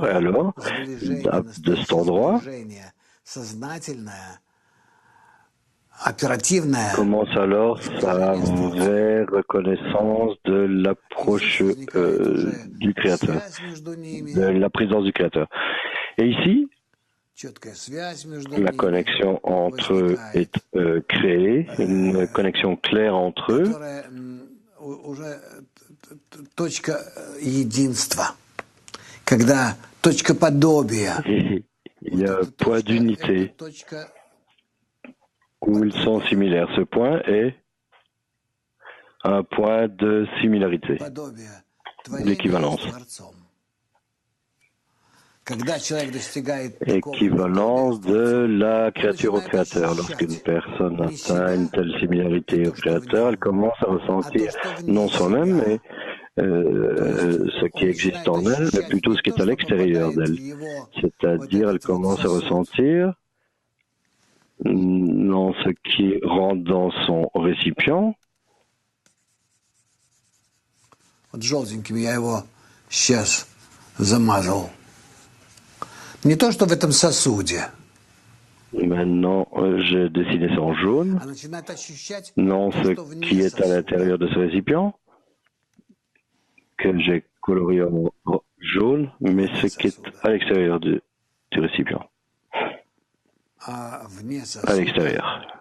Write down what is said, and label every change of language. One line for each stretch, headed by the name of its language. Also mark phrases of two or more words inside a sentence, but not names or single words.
French: Et alors, de cet endroit, commence alors sa vraie reconnaissance de l'approche du Créateur, de la présence du Créateur. Et ici, la connexion entre eux est créée, une connexion claire entre eux
Russian: уже точка единства, когда точка подобия.
French: Il y a un point d'unité où ils sont similaires. Ce point est un point de similarité, l'équivalence. Équivalence de la créature au créateur. Lorsqu'une personne atteint une telle similarité au créateur, elle commence à ressentir non soi-même, mais ce qui existe en elle, mais plutôt ce qui est à l'extérieur d'elle. C'est-à-dire, elle commence à ressentir non ce qui rentre dans son récipient.
Russian: Не то, что в этом сосуде.
French: Maintenant, j'ai dessiné ça en jaune. Non, ce qui est à l'intérieur de ce récipient, que j'ai coloré en jaune, mais ce qui est à l'extérieur du récipient. À l'extérieur.